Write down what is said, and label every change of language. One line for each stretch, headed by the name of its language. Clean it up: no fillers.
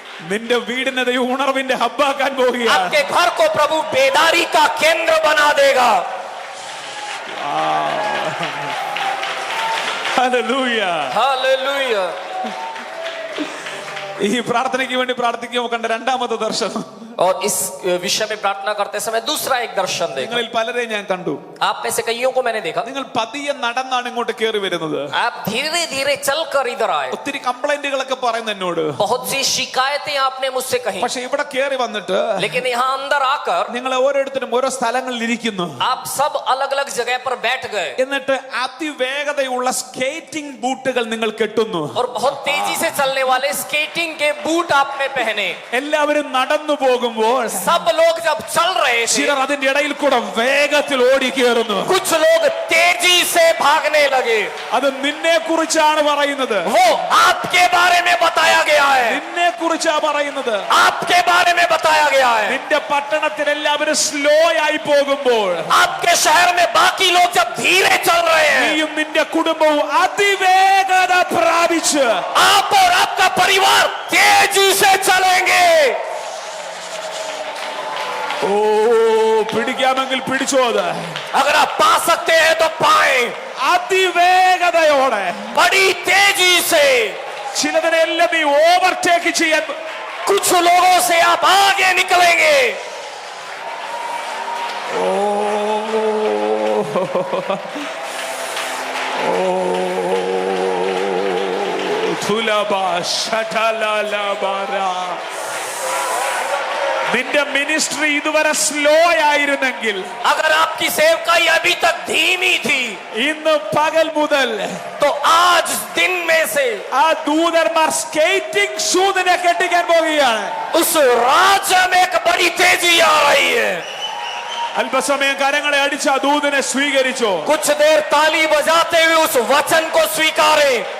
Malayalam: നിന്റെ വീടിനെ ദൈവം ഉണർവിന്റെ ഹബ്ബാക്കാൻ പോവുകയാണ്.
Hindi: आपके घर को प्रभु बेदारी का केंद्र बना देगा.
Malayalam: ഹല്ലേലൂയ.
Hindi: हालेलुया.
Malayalam: ഈ പ്രാർത്ഥനയ്ക്ക് വേണ്ടി പ്രാർത്ഥിക്കുമ്പോൾ കണ്ട രണ്ടാമത്തെ ദർശനം,
Hindi: और इस विषय में प्रार्थना करते समय दूसरा एक दर्शन देखा.
Malayalam: നിങ്ങളിൽ പലരെയും ഞാൻ കണ്ടു.
Hindi: आप में से कईयों को मैंने देखा.
Malayalam: നിങ്ങൾ പതിയെ നടന്നാണ് ഇങ്ങോട്ട് കയറി വരുന്നത്.
Hindi: आप धीरे धीरे चलकर इधर आए.
Malayalam: ഒത്തിരി കംപ്ലൈന്റുകളൊക്കെ പറയുന്നു എന്നോട്.
Hindi: बहुत सी शिकायतें आपने मुझसे कही.
Malayalam: പക്ഷെ ഇവിടെ കയറി വന്നിട്ട്
Hindi: लेकिन यहाँ अंदर आकर
Malayalam: നിങ്ങൾ ഓരോരുത്തരും ഓരോ സ്ഥലങ്ങളിൽ ഇരിക്കുന്നു.
Hindi: आप सब अलग अलग जगह पर बैठ गए.
Malayalam: എന്നിട്ട് അതിവേഗതയുള്ള സ്കേറ്റിംഗ് ബൂട്ടുകൾ നിങ്ങൾ കെട്ടുന്നു.
Hindi: और बहुत तेजी से चलने वाले स्केटिंग के बूट आपने पहने.
Malayalam: എല്ലാവരും നടന്നു പോകുമ്പോൾ
Hindi: सब लोग जब चल रहे थे,
Malayalam: ചിലർ അതിന്റെ ഇടയിൽ കൂടെ വേഗത്തിൽ ഓടിക്കേറുന്നു.
Hindi: कुछ लोग तेजी से भागने लगे.
Malayalam: അത് നിന്നെ കുറിച്ചാണ് പറയുന്നത്.
Hindi: वो आपके बारे में बताया गया है.
Malayalam: നിന്നെ കുറിച്ചാ പറയുന്നത്.
Hindi: आपके बारे में बताया गया है.
Malayalam: നിന്റെ പട്ടണത്തിൽ എല്ലാവരും സ്ലോ ആയി പോകുമ്പോൾ
Hindi: आपके शहर में बाकी लोग जब धीरे चल रहे हैं,
Malayalam: നീയും നിന്റെ കുടുംബവും അതിവേഗത പ്രാപിച്ച്
Hindi: आप और आपका परिवार तेजी से चलेंगे.
Malayalam: ഓ പിടിക്കാമെങ്കിൽ പിടിച്ചോ. അത്
Hindi: अगर आप पा सकते हैं तो पाएं.
Malayalam: അതിവേഗതയോടെ
Hindi: बड़ी तेजी से.
Malayalam: ചിലതിനെല്ലാം നീ ഓവർടേക്ക് ചെയ്യാൻ.
Hindi: कुछ लोगों से आप आगे निकलेंगे. ഓ തുലബാ ശഠലലബരാ.
Malayalam: നിന്റെ മിനിസ്ട്രി ഇതുവരെ സ്ലോ ആയിരുന്നെങ്കിൽ,
Hindi: अगर आपकी सेवकाई अभी तक धीमी थी,
Malayalam: ഇന്ന് പകൽ മുതൽ
Hindi: तो आज दिन में से
Malayalam: ആ ദൂതന്മാർ സ്കേറ്റിംഗ് ഷൂസിനെ കെട്ടിക്കാൻ പോവുകയാണ്.
Hindi: उस राज्य में एक बड़ी तेजी आ रही है.
Malayalam: അല്പസമയം കരങ്ങളെ അടിച്ച ആ ദൂതനെ സ്വീകരിച്ചോ.
Hindi: कुछ देर ताली बजाते हुए उस वचन को स्वीकारें.